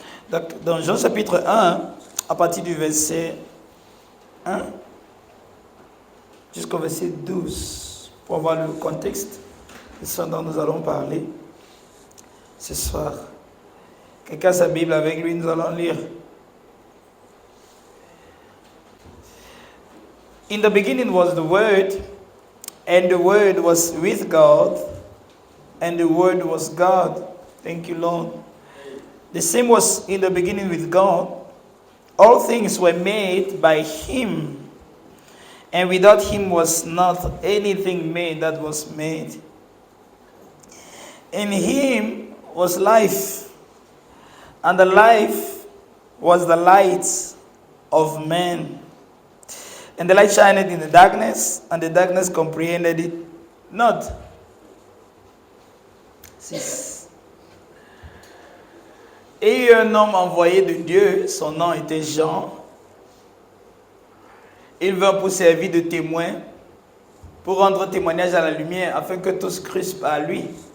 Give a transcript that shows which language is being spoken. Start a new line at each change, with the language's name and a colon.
French: Donc, dans Jean chapitre 1, à partir du verset 1 jusqu'au verset 12, pour avoir le contexte de ce dont nous allons parler ce soir. Quelqu'un a sa Bible avec lui, nous allons lire.
English: In the beginning was the Word, and the Word was with God, and the Word was God. Thank you, Lord. The same was in the beginning with God. All things were made by Him, and without Him was not anything made that was made. In Him was life, and the life was the light of men. And the light shined in the darkness, and the darkness comprehended it not. 6.
French: Et il y a un homme envoyé de Dieu, son nom était Jean. Il vint pour servir de témoin, pour rendre témoignage à la lumière, afin que tous crussent par lui.